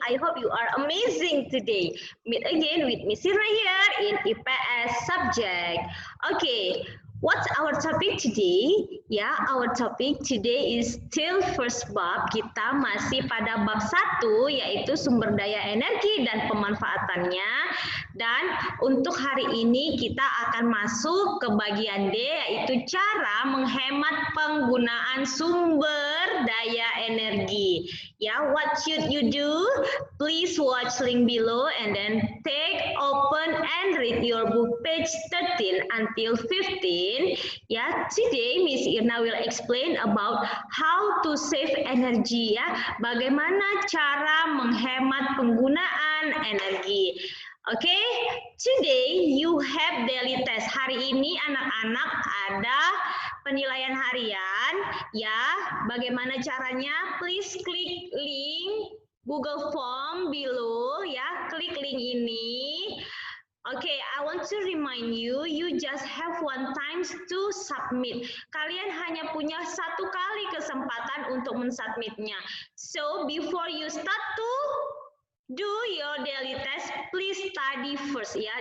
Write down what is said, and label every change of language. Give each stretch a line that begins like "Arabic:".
English: I hope you are amazing today. Meet again with Miss Sirna here in IPS subject. Okay, what's our topic today? Ya, our topic today is still first bab.
Indonesian: Kita masih pada bab 1 yaitu sumber daya energi dan pemanfaatannya. Dan untuk hari ini kita akan masuk ke bagian D yaitu cara menghemat penggunaan sumber daya energi.
English: Ya, what should you do? Please watch link below and then open and read your book page 13 until 15. Ya, today Miss Irna will explain about how to save energy ya.
Indonesian: Bagaimana cara menghemat penggunaan energi.
English: Okay, today you have daily test.
Indonesian: Hari ini anak-anak ada penilaian harian ya. Bagaimana caranya?
English: Please klik link Google Form below ya.
Indonesian: Klik link ini.
English: Okay, I want to remind you, you just have one time to submit.
Indonesian: Kalian hanya punya satu kali kesempatan untuk mensubmitnya.
English: So before you start to do your daily test, please study first ya.